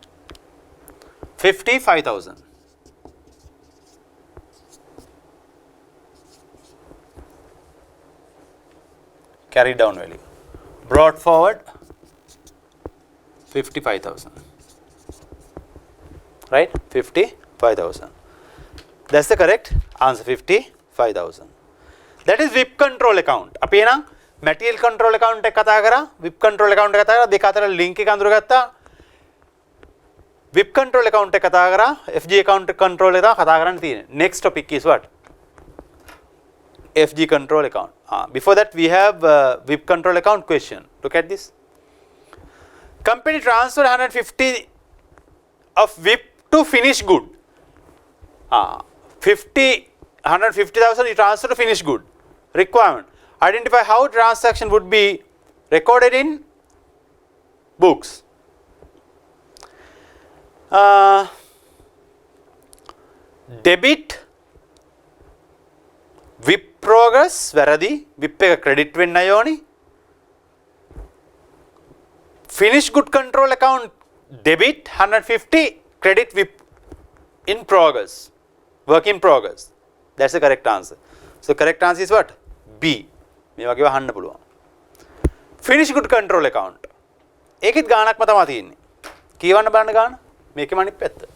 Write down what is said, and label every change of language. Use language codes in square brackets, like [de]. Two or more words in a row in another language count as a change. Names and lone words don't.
[en] 55,000. Carried down value. Brought forward 55,000. Right? 55,000. That's the correct answer. 55,000. That is WIP control account. [si] අපි එහෙනම් [en] material control account [si] එක කතා කරා, [en] WIP control account [si] එක කතා කරා, දෙක අතර link එක අඳුරගත්තා. [en] WIP control account [si] එක කතා කරා, [en] FG account control [si] එක කතා කරන්න තියෙන්නේ. [en] Next topic is what? FG control account. Before that we have WIP control account question. Look at this. Company transferred 150 of WIP to finished good. 150,000 you transfer to finished good. Requirement. Identify how transaction would be recorded in books. Debit WIP progress [si] වැරදි, WIP එක credit වෙන්න ඕනි. [en] Finished good control account debit 150, credit WIP in progress, work in progress. That's the correct answer. So correct answer is what? [si] B. මේ වගේව අහන්න පුළුවන්. [en] Finished good control account. [si] ඒකෙත් ගාණක්ම තමයි තියෙන්නේ. කියවන්න බලන්න ගාණ. මේකෙම අනිත් පැත්ත.